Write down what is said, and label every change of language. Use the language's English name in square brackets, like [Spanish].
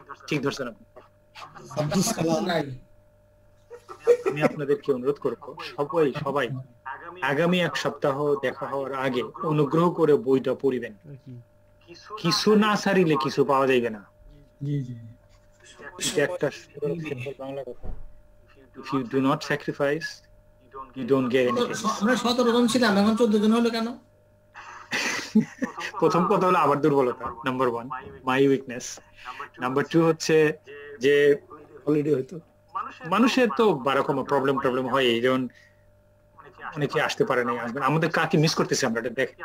[Bangla] ঠিক ধরছেন আপনি। আব্দুস সালাম। আমি আপনাদেরকে অনুরোধ করব সবাই আগামী 1 সপ্তাহ দেখা হওয়ার আগে অনুগ্রহ করে বইটা পড়িবেন, কিছু না ছাড়িলে কিছু পাওয়া যাবে না। জি জি, এটা একটা বাংলা কথা, [English] if you do not sacrifice you don't get anything. [Bangla] আমরা 17 জন ছিলাম, এখন 14 জন হলো কেন? প্রথম কথা হলো আবার দুর্বলতা, নাম্বার 1 মাই উইকনেস, নাম্বার 2 হচ্ছে যে অলরেডি হয়তো মানুষের তো 12 রকম প্রবলেম হয়, যেমন অনেকে আসতে পারে নাই, আসবেন। আমাদের কাকে মিস করতেছি আমরা, এটা দেখেন।